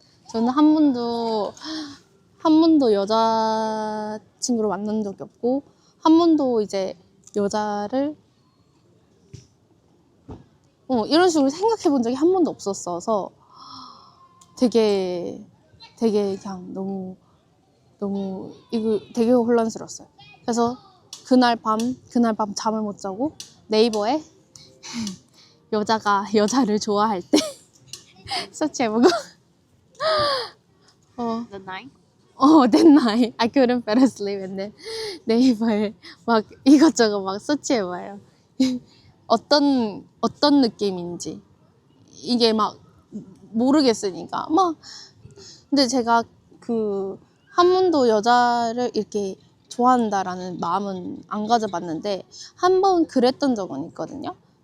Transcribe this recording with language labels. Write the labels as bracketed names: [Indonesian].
[Korean] 저는 한 번도 여자친구를 만난 적이 없고, 한 번도 이제 여자를 이런 식으로 생각해 본 적이 한 번도 없었어서 되게 그냥 너무 이거 되게 혼란스러웠어요. 그래서 그날 밤 잠을 못 자고 네이버에 여자가 여자를 좋아할 때 서치해보고 [English] The night? that night I couldn't fall asleep and then [Korean] 네이버에 막 이것저것 막 서치해봐요. 어떤 느낌인지 이게 막 모르겠으니까 막 근데 제가 한 번도 여자를 이렇게 좋아한다라는 마음은 안 가져봤는데 한 번 그랬던 적은 있거든요.